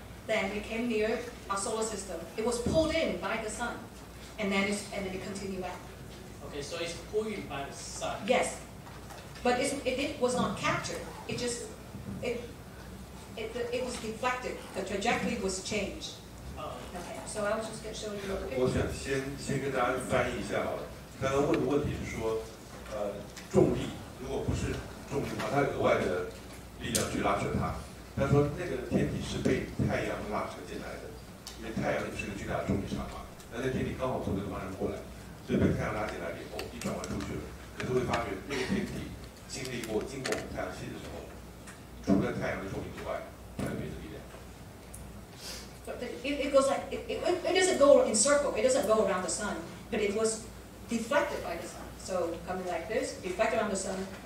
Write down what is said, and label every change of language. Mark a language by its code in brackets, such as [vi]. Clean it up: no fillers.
[en] Then it came near our solar system. It was pulled in by the sun, and then it continued out. Okay, so it's pulled in by the sun. Yes, but it was not captured. It just it was deflected. The trajectory was changed. Okay, so I was just going to show you a picture. [zh] 我想先跟大家翻译一下好了。刚刚问的问题是说，重力如果不是重力的话，它额外的力量去拉扯它。他说那个天体是被太阳拉扯进来的，因为太阳也是个巨大的重力场嘛。那天体刚好从这个方向过来，所以被太阳拉进来以后，一转弯出去了。可是会发觉那个天体经过我们太阳系的时候，除了太阳的重力之外，还有别的力量。 [en] But it goes like it doesn't go in circle. It doesn't go around the sun, but it was deflected by the sun. So coming like this, deflected around the sun.